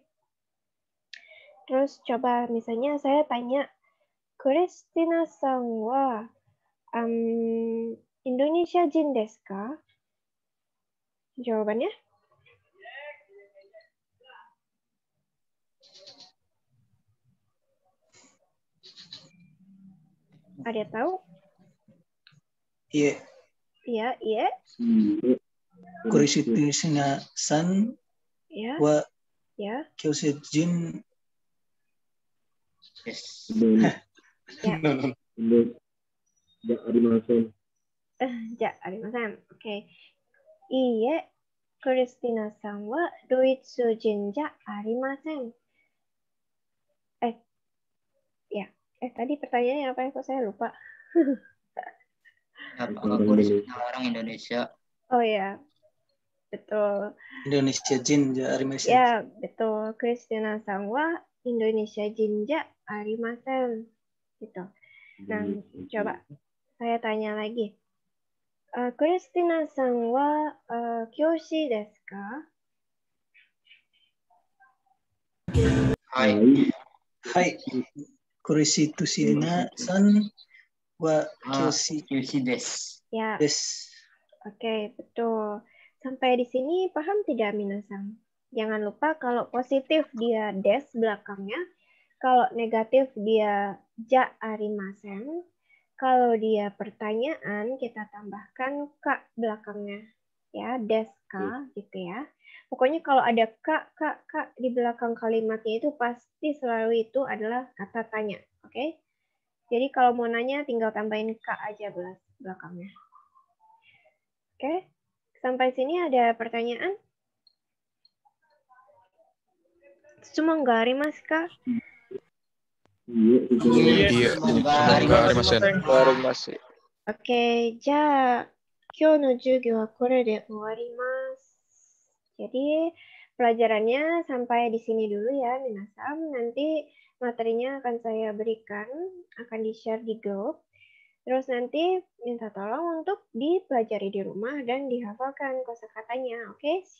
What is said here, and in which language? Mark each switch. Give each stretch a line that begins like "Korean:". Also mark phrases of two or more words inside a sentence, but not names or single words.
Indonesian: Terus coba misalnya saya tanya,
Japanese: クリスティナさんはインドネシア人ですか?
Indonesian: Jawabannya? Ada tahu? Iya. Iya.
Japanese: クリスティナさんは教師人.
Indonesian: Ya.
Japanese: じゃありません. じゃありません. Oke. いいえ, Christinaさんはドイツ人じゃありません.
Indonesian: Ya. Tadi pertanyaannya apa ya? Kok saya lupa? Apakah Christina orang Indonesia? Oh ya, betul.
Japanese: インドネシア人じゃありません.
Indonesian: Ya, betul.
Japanese: Christinaさんはインドネシア人じゃありません.
Indonesian: Gitu. Nah, coba saya tanya lagi.
Japanese: Christina-san wa kyoshi desu ka? はい. はい。Christinaさんは教師です.
Indonesian: Ya.
Japanese: です.
Indonesian: Oke, betul. Sampai di sini paham tidak, Minasan? Jangan lupa kalau positif dia des belakangnya, kalau negatif dia
Japanese: じゃありません,
Indonesian: kalau dia pertanyaan kita tambahkan ka belakangnya. Ya,
Japanese: ですか
Indonesian: gitu ya. Pokoknya kalau ada ka di belakang kalimatnya itu pasti selalu itu adalah kata tanya. Oke? Jadi kalau mau nanya tinggal tambahin ka aja belakangnya. Oke, sampai sini ada pertanyaan?
Japanese: Semoga ありますか? Iya. ありません. Oke, じゃ、今日の授業はこれで終わります.
Indonesian: Jadi pelajarannya sampai di sini dulu ya, minasan. Nanti materinya akan saya berikan, akan di-share di grup. Terus nanti minta tolong untuk dipelajari di rumah dan dihafalkan kosakatanya, oke?